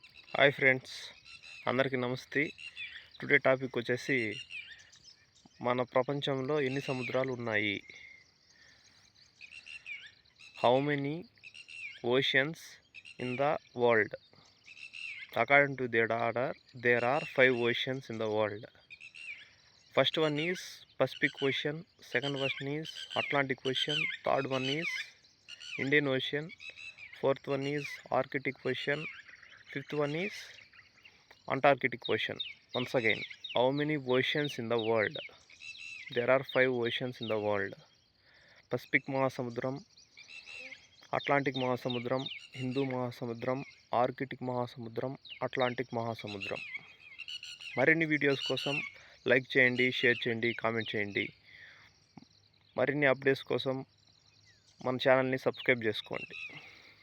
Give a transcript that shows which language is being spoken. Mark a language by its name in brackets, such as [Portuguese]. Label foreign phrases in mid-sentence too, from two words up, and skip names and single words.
[English] hi friends, [Telugu] అందరికీ నమస్తే. [English] today topic [Telugu] వచ్చేసి మన ప్రపంచంలో ఎన్ని సముద్రాలు ఉన్నాయి? [English] how many oceans in the world? according to their order, there are 5 oceans in the world. First one is Pacific Ocean, second one is Atlantic Ocean, third one is Indian Ocean, fourth one is Arctic Ocean, fifth one is Antarctic Ocean. Once again, how many oceans in the world? There are 5 oceans in the world. [Telugu] Pacific మహాసముద్రం, Atlantic మహాసముద్రం, హిందూ మహాసముద్రం, Arctic మహాసముద్రం, Atlantic మహాసముద్రం. మరిన్ని వీడియోస్ కోసం లైక్ చేయండి, షేర్ చేయండి, కామెంట్ చేయండి. మరిన్ని అప్డేట్స్ కోసం మన ఛానల్ని సబ్స్క్రైబ్ చేసుకోండి.